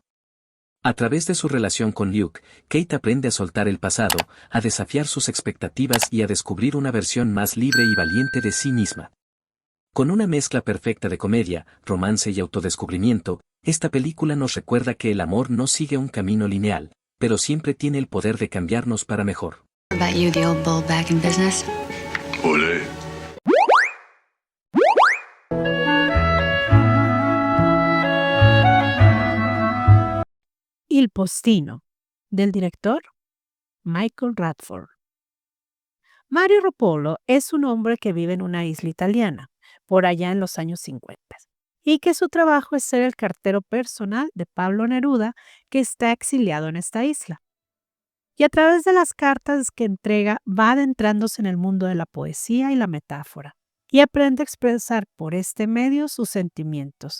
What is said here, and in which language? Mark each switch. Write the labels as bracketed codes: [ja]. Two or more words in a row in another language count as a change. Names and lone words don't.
[es] A través de su relación con Luke, Kate aprende a soltar el pasado, a desafiar sus expectativas y a descubrir una versión más libre y valiente de sí misma. Con una mezcla perfecta de comedia, romance y autodescubrimiento, esta película nos recuerda que el amor no sigue un camino lineal, pero siempre tiene el poder de cambiarnos para mejor. [en] About you, the old bull back in business? [es] Ole. Il postino, del director Michael Radford. Mario Ruppolo es un hombre que vive en una isla italiana, por allá en los años 50, y que su trabajo es ser el cartero personal de Pablo Neruda, que está exiliado en esta isla. Y a través de las cartas que entrega va adentrándose en el mundo de la poesía y la metáfora, y aprende a expresar por este medio sus sentimientos.